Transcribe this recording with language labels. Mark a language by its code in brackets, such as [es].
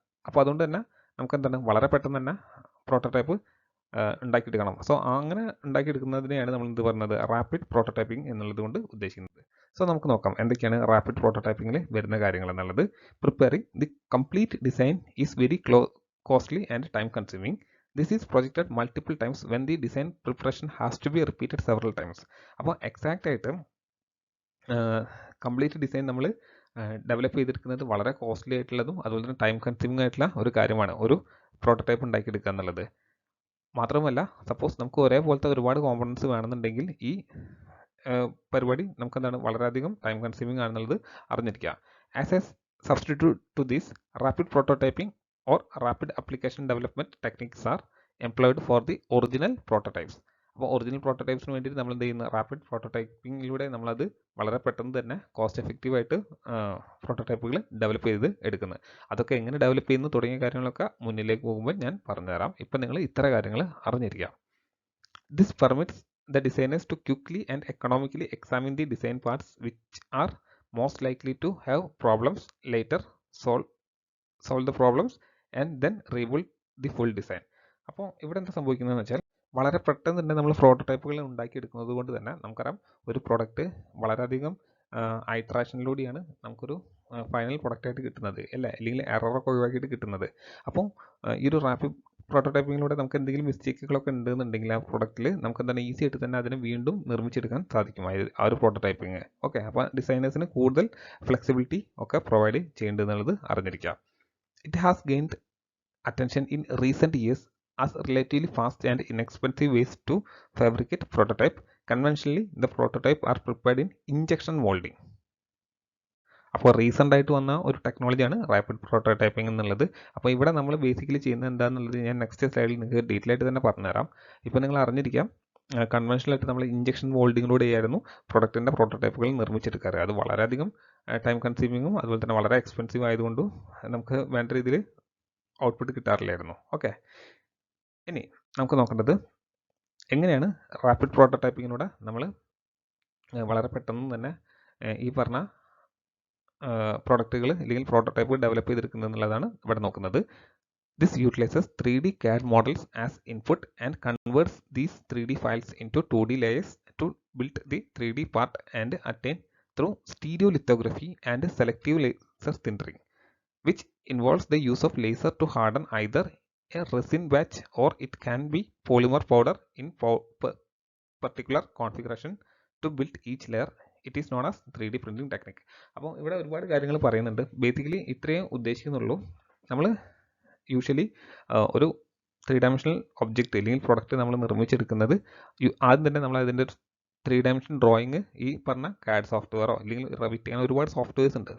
[ml] അപ്പോൾ അതുകൊണ്ട് തന്നെ നമുക്ക് എന്താണ് വളരെ പെട്ടെന്ന് തന്നെ പ്രോട്ടോടൈപ്പ് ഉണ്ടാക്കിയെടുക്കണം. സോ അങ്ങനെ ഉണ്ടാക്കിയെടുക്കുന്നതിനെയാണ് നമ്മൾ എന്ത് പറയുന്നത്, റാപ്പിഡ് പ്രോട്ടോടൈപ്പിംഗ് എന്നുള്ളത് കൊണ്ട് ഉദ്ദേശിക്കുന്നത്. സോ നമുക്ക് നോക്കാം എന്തൊക്കെയാണ് റാപ്പിഡ് പ്രോട്ടോടൈപ്പിങ്ങിൽ വരുന്ന കാര്യങ്ങൾ എന്നുള്ളത്. [en] Preparing the complete design is very costly and time consuming. This is projected multiple times when the design preparation has to be repeated several times. [ml] അപ്പോൾ എക്സാക്റ്റ് ആയിട്ട് കംപ്ലീറ്റ് ഡിസൈൻ നമ്മൾ ഡെവലപ്പ് ചെയ്തെടുക്കുന്നത് വളരെ കോസ്റ്റ്ലി ആയിട്ടുള്ളതും അതുപോലെ തന്നെ ടൈം കൺസ്യൂമിംഗ് ആയിട്ടുള്ള ഒരു കാര്യമാണ് ഒരു പ്രോട്ടോടൈപ്പ് ഉണ്ടാക്കിയെടുക്കുക എന്നുള്ളത്. മാത്രമല്ല സപ്പോസ് നമുക്ക് ഒരേപോലത്തെ ഒരുപാട് കോമ്പണൻസ് വേണമെന്നുണ്ടെങ്കിൽ ഈ പരിപാടി നമുക്കെന്താണ് വളരെയധികം ടൈം കൺസ്യൂമിംഗ് ആണെന്നുള്ളത് അറിഞ്ഞിരിക്കുക. [en] As a substitute to this rapid prototyping or rapid application development techniques are employed for the original prototypes. [ml] അപ്പോൾ ഒറിജിനൽ പ്രോട്ടോടൈപ്സിന് വേണ്ടിയിട്ട് നമ്മൾ എന്ത് ചെയ്യുന്ന റാപ്പിഡ് പ്രോട്ടോടൈപ്പിങ്ങിലൂടെ നമ്മളത് വളരെ പെട്ടെന്ന് തന്നെ കോസ്റ്റ് എഫക്റ്റീവായിട്ട് പ്രോട്ടോടൈപ്പുകൾ ഡെവലപ്പ് ചെയ്ത് എടുക്കുന്നത്. അതൊക്കെ എങ്ങനെ ഡെവലപ്പ് ചെയ്യുന്നു തുടങ്ങിയ കാര്യങ്ങളൊക്കെ മുന്നിലേക്ക് പോകുമ്പോൾ ഞാൻ പറഞ്ഞുതരാം. ഇപ്പം നിങ്ങൾ ഇത്ര കാര്യങ്ങൾ അറിഞ്ഞിരിക്കാം. [en] This permits the designers to quickly and economically examine the design parts which are most likely to have problems, later solve the problems and then rebuild the full design. [ml] അപ്പോൾ ഇവിടെ എന്താ സംഭവിക്കുന്നതെന്ന് വെച്ചാൽ വളരെ പെട്ടെന്ന് തന്നെ നമ്മൾ പ്രോട്ടോടൈപ്പുകൾ ഉണ്ടാക്കിയെടുക്കുന്നത് കൊണ്ട് തന്നെ നമുക്കറിയാം ഒരു പ്രോഡക്റ്റ് വളരെയധികം ഐട്രാഷനിലൂടെയാണ് നമുക്കൊരു ഫൈനൽ പ്രൊഡക്റ്റായിട്ട് കിട്ടുന്നത് അല്ലേ, അല്ലെങ്കിൽ എററൊക്കെ ഒഴിവാക്കിയിട്ട് കിട്ടുന്നത്. അപ്പോൾ ഈ ഒരു റാപ്പിഡ് പ്രോട്ടോടൈപ്പിങ്ങിലൂടെ നമുക്ക് എന്തെങ്കിലും മിസ്റ്റേക്കുകളൊക്കെ ഉണ്ടെന്നുണ്ടെങ്കിൽ ആ പ്രൊഡക്റ്റിൽ നമുക്ക് എന്താണ് ഈസി ആയിട്ട് തന്നെ അതിനെ വീണ്ടും നിർമ്മിച്ചെടുക്കാൻ സാധിക്കും ആ ഒരു പ്രോട്ടോടൈപ്പിങ്. ഓക്കെ, അപ്പോൾ ഡിസൈനേഴ്സിന് കൂടുതൽ ഫ്ലെക്സിബിലിറ്റി ഒക്കെ പ്രൊവൈഡ് ചെയ്യേണ്ടതെന്നുള്ളത് അറിഞ്ഞിരിക്കുക. [en] It has gained attention in recent years as relatively fast and inexpensive ways to fabricate prototype. Conventionally, the prototype are prepared in injection molding. [ml] അപ്പോൾ റീസെൻ്റ് ആയിട്ട് വന്ന ഒരു ടെക്നോളജിയാണ് റാപ്പിഡ് പ്രോട്ടോടൈപ്പിംഗ് എന്നുള്ളത്. അപ്പോൾ ഇവിടെ നമ്മൾ ബേസിക്കലി ചെയ്യുന്നത് എന്താണെന്നുള്ളത് ഞാൻ നെക്സ്റ്റ് സ്ലൈഡിൽ നിങ്ങൾക്ക് ഡീറ്റെയിൽ ആയിട്ട് തന്നെ പറഞ്ഞുതരാം. ഇപ്പോൾ നിങ്ങൾ അറിഞ്ഞിരിക്കാം കൺവെൻഷനലായിട്ട് നമ്മൾ ഇഞ്ചക്ഷൻ മോൾഡിങ്ങിലൂടെ ആയിരുന്നു പ്രൊഡക്റ്റിൻ്റെ പ്രോട്ടോടൈപ്പുകൾ നിർമ്മിച്ചെടുക്കാറ്. അത് വളരെയധികം ടൈം കൺസ്യൂമിങ്ങും അതുപോലെ തന്നെ വളരെ എക്സ്പെൻസീവ് ആയതുകൊണ്ടും നമുക്ക് വേണ്ട രീതിയിൽ ഔട്ട്പുട്ട് കിട്ടാറില്ലായിരുന്നു. ഓക്കെ, ഇനി നമുക്ക് നോക്കേണ്ടത് എങ്ങനെയാണ് റാപ്പിഡ് പ്രോട്ടോടൈപ്പിങ്ങിലൂടെ നമ്മൾ വളരെ പെട്ടെന്ന് തന്നെ ഈ പറഞ്ഞ പ്രോഡക്റ്റുകൾ അല്ലെങ്കിൽ പ്രോട്ടോടൈപ്പ് ഡെവലപ്പ് ചെയ്തെടുക്കുന്നത് എന്നുള്ളതാണ് ഇവിടെ നോക്കുന്നത്. [en] This utilizes 3D CAD models as input and converts these 3D files into 2D layers to build the 3D part and attain through stereolithography and selective laser sintering, which involves the use of laser to harden either a resin batch or it can be polymer powder in particular configuration to build each layer. It is known as 3D printing technique. [ml] അപ്പോൾ ഇവിടെ ഒരുപാട് കാര്യങ്ങൾ പറയുന്നുണ്ട്. Basically ഇത്രയും ഉദ്ദേശിക്കുന്നുള്ളൂ. നമ്മൾ usually ഒരു 3 dimensional object അല്ലെങ്കിൽ product നമ്മൾ നിർമ്മിച്ചെടുക്കുന്നത് ആദ്യം തന്നെ നമ്മൾ അതിൻ്റെ 3 ഡയമെൻഷൻ ഡ്രോയിങ് ഈ പറഞ്ഞ CAD സോഫ്റ്റ്വെയറോ അല്ലെങ്കിൽ റെവിറ്റ് അങ്ങനെ ഒരുപാട് സോഫ്റ്റ്വെയർസ് ഉണ്ട്.